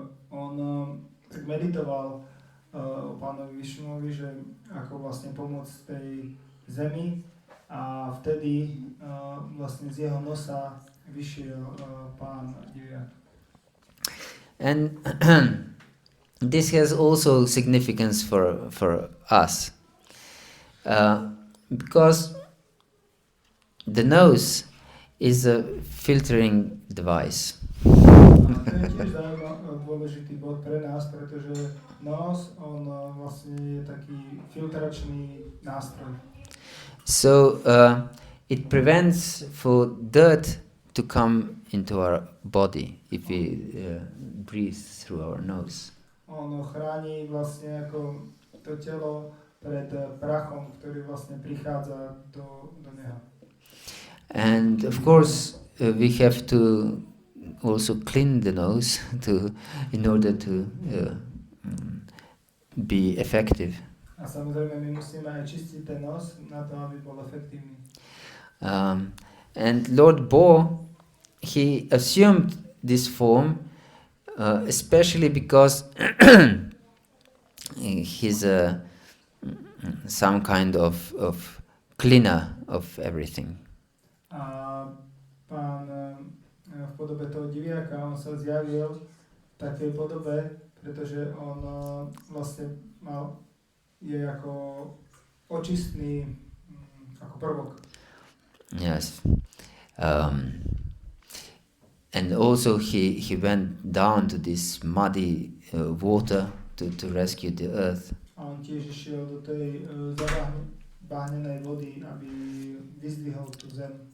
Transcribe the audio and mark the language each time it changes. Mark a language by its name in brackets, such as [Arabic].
[Slovak] On tak meditoval o Pánovi Višnuovi, že ako vlastne pomôcť tej zemi, a vtedy vlastne z jeho nosa vyšiel Pán Diviak. [English] And this has also significance for us, because the nose is a filtering device. [Slovak] To je tiež dôležitý bod pre nás, pretože nos, on vlastne je taký filtračný nástroj. [English] So it prevents for dirt to come into our body if we breathe through our nose. [Slovak] On chráni vlastne ako to telo pred prachom, ktorý vlastne prichádza do neho. [English] And of course we have to also clean the nose in order to be effective. [Slovak] A samozrejme my musíme aj čistiť ten nos na to, aby bol efektívny. [English] And Lord Bo, he assumed this form especially because he's some kind of cleaner of everything. [Slovak] A Pán v podobe toho diviaka, on sa zjavil v takej podobe, pretože on vlastne je ako očistný ako prvok. [English] Yes. And also he went down to this muddy water to rescue the earth. [Slovak] A on tiež išiel do tej zabahnenej vody, aby vyzdvihol tú zem.